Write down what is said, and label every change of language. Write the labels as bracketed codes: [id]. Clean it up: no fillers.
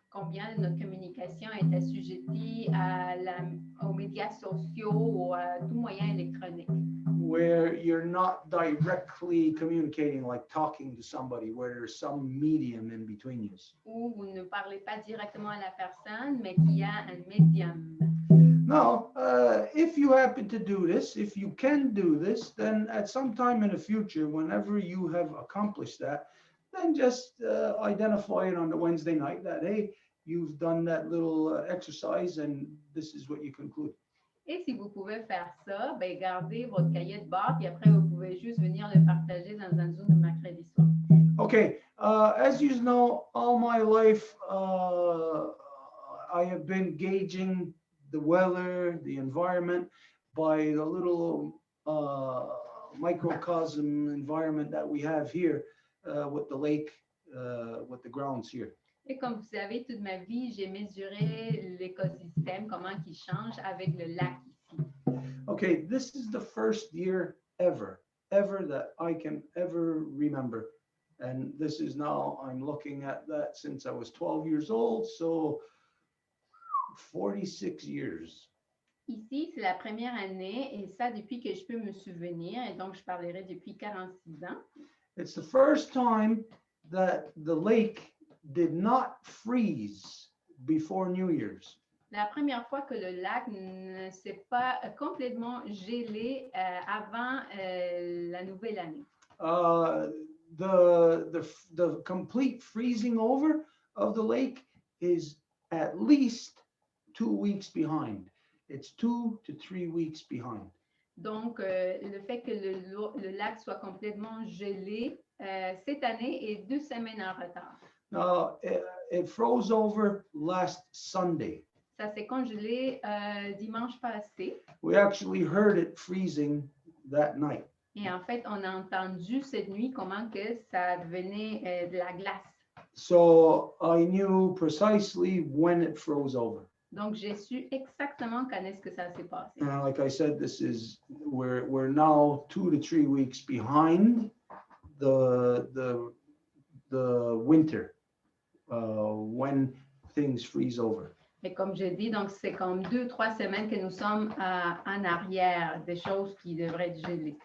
[fr] Combien de notre communication est assujettie aux médias sociaux ou à tout moyen électronique. [en] Where you're not directly communicating, like talking to somebody, where there's some medium in between you. [fr] Où vous ne parlez pas directement à la personne, mais qu'il y a un médium. [en] Now, if you happen to do this, if you can do this, then at some time in the future, whenever you have accomplished that, then just identify it on the Wednesday night that, hey, you've done that little exercise and this is what you conclude. [fr] Et si vous pouvez faire ça, ben gardez votre cahier de bord, puis après, vous pouvez juste venir le partager dans un Zoom de mercredi soir. [en] Okay, as you know, all my life, I have been gauging the weather, the environment by the little microcosm environment that we have here with the lake, with the grounds here. [fr] Et comme vous savez, toute ma vie, j'ai mesuré l'écosystème, comment il change avec le lac ici. [en] Okay, this is the first year ever that I can ever remember. And this is now, I'm looking at that since I was 12 years old, so 46 years. [fr] Ici, c'est la première année, et ça depuis que je peux me souvenir, et donc je parlerai depuis 46 ans. [en] It's the first time that the lake did not freeze before New Year's. [fr] La première fois que le lac ne s'est pas complètement gelé avant la nouvelle année. [en] The complete freezing over of the lake is at least 2 weeks behind. It's 2 to 3 weeks behind. [fr] Donc, le fait que le lac soit complètement gelé cette année est 2 semaines en retard. [en] It froze over last Sunday. [fr] Ça s'est congelé dimanche passé. [en] We actually heard it freezing that night. [fr] Et en fait, on a entendu cette nuit comment que ça devenait de la glace. [en] So I knew precisely when it froze over. [fr] Donc, j'ai su exactement quand est-ce que ça s'est passé. [en] Like I said, we're now 2 to 3 weeks behind the winter when things freeze over. [fr] Et comme je dis, donc c'est comme 2-3 semaines que nous sommes en arrière des choses qui devraient être gelées.